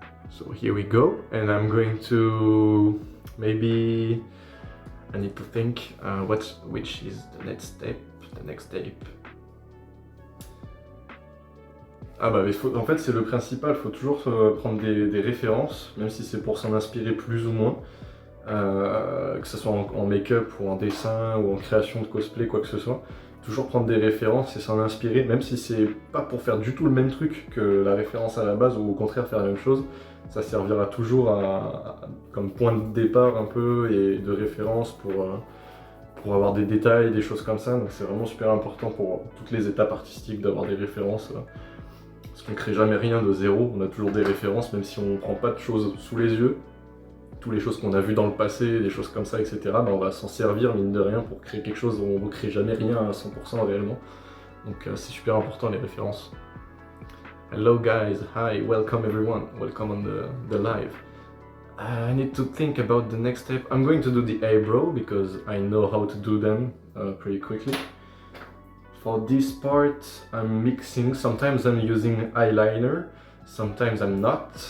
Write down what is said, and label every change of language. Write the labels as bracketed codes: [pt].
[en] So here we go, and I'm going to maybe, I need to think which is the next step. [fr] Ah bah en fait c'est le principal, il faut toujours prendre des références, même si c'est pour s'en inspirer plus ou moins, que ce soit en make-up ou en dessin ou en création de cosplay, quoi que ce soit. Toujours prendre des références et s'en inspirer, même si c'est pas pour faire du tout le même truc que la référence à la base, ou au contraire faire la même chose, ça servira toujours comme point de départ un peu et de référence pour avoir des détails, des choses comme ça. Donc c'est vraiment super important pour toutes les étapes artistiques d'avoir des références. Parce qu'on ne crée jamais rien de zéro, on a toujours des références, même si on ne prend pas de choses sous les yeux. Toutes les choses qu'on a vues dans le passé, des choses comme ça, etc. Ben on va s'en servir, mine de rien, pour créer quelque chose où on ne crée jamais rien à 100% réellement. Donc c'est super important les références. [en] Hello guys, hi, welcome everyone, welcome on the live. I need to think about the next step. I'm going to do the eyebrow because I know how to do them pretty quickly. For this part, I'm mixing. Sometimes I'm using eyeliner, sometimes I'm not.